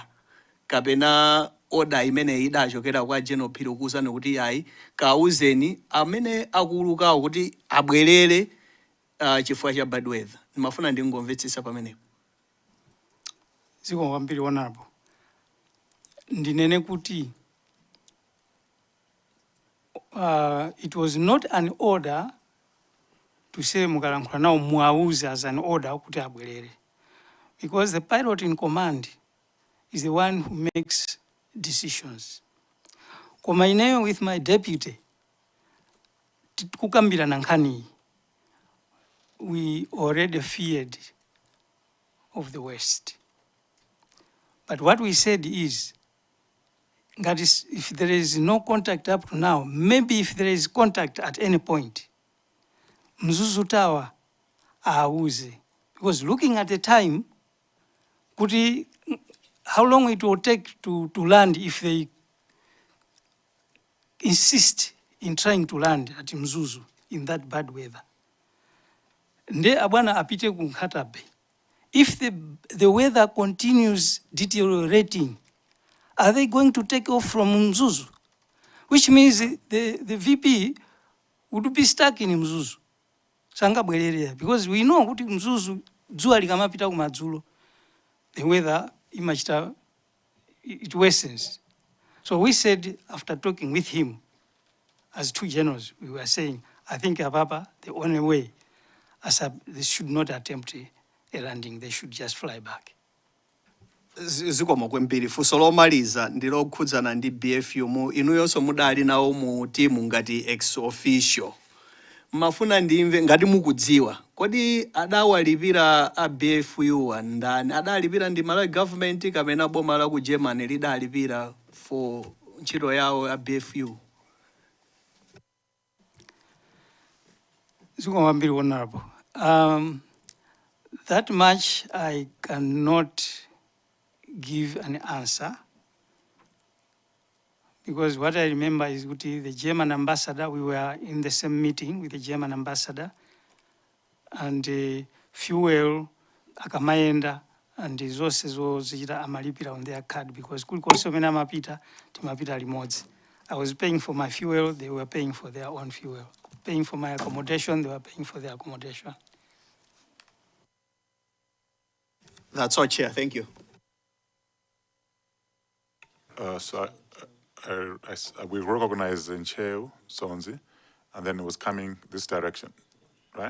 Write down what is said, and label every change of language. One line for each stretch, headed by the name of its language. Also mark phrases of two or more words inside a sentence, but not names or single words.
Nyanja: Kapena order imene idachokera kwa General Phiri kuwuzani kuti ayi kauzeni amene akulukawo kuti abwerere chifukwa cha
English: bad weather.
Nyanja: Mafuna ndingomvetsetsa pamenepo. Zikomo kwambiri honorable. Ndinene kuti
English: it was not an order to say
Nyanja: mukalankhula nawo muauze
English: as an order
Nyanja: kuti abwerere.
English: Because the pilot in command is the one who makes decisions.
Nyanja: Koma ineyo
English: with my deputy
Nyanja: kukambira nkhani.
English: We already feared of the West. But what we said is, that is, if there is no contact up to now, maybe if there is contact at any point,
Nyanja: Mzuzu Tower auze.
English: Because looking at the time, how long it will take to land if they insist in trying to land at Mzuzu in that bad weather.
Nyanja: Nde abwana apite ku Nkatabe.
English: If the weather continues deteriorating, are they going to take off from Mzuzu? Which means the VP would be stuck in Mzuzu.
Nyanja: Sanga bwerere,
English: because we know
Nyanja: kuti Mzuzu dzuwa likamapita kumadzulo,
English: the weather imachita it worsens. So we said after talking with him as 2 generals, we were saying, I think Ababa, the only way they should not attempt a landing, they should just fly back.
Nyanja: Zikomo kwambiri. Funso lomaliza ndilokhudzana ndi BFU mu inuyonso mudali nawo mu timu ngati ex officio. Mafuna ndimve ngati mukudziwa kodi adawalipira a BFU ndani? Adalipira ndi
English: Malawi government
Nyanja: kapena boma la ku Germany lidalipira for ntchito yawo a BFU? Zikomo kwambiri honorable.
English: That much I cannot give an answer, because what I remember is the German ambassador, we were in the same meeting with the German ambassador, and fuel akamaenda and
Nyanja: zonse zozichita amalipira
English: on their card because
Nyanja: kulikonse umene amapita timapita limodzi.
English: I was paying for my fuel, they were paying for their own fuel. Paying for my accommodation, they were paying for their accommodation. That's all, Chair. Thank you. We recognize Ncheu Sonzi, and then it was coming this direction, right?